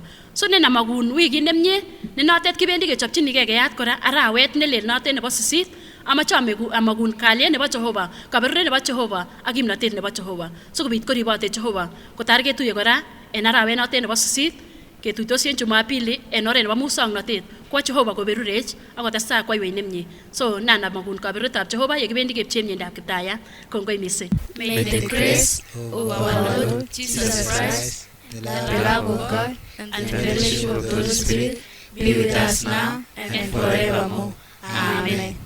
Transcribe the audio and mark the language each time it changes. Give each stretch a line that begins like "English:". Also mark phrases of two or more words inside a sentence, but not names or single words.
Kalenjin: So nenamakun wikit nemie, ne notet kibendi kechopchinigei keyat kora arawet nelel notet nebo 8, amache amakun kalyet nebo Jehova, kaberuret nebo Jehova ak kimnotet nebo Jehova. Sikobit koribote Jehova kotar ketuye kora en arawet notet nebo 8, ketuitosi en Jumapili en oret nebo musongnotet, kwa Jehova koberurech ak kotestai kwaiwei nemie. So nanamakun kaberuretab Jehova yekibendi kepchee miendab Kiptaiyat. Kongoi mising.
English: May the grace of our Lord Jesus Christ, the love of God, and the fellowship of the Holy Spirit be with us now and forevermore. Amen.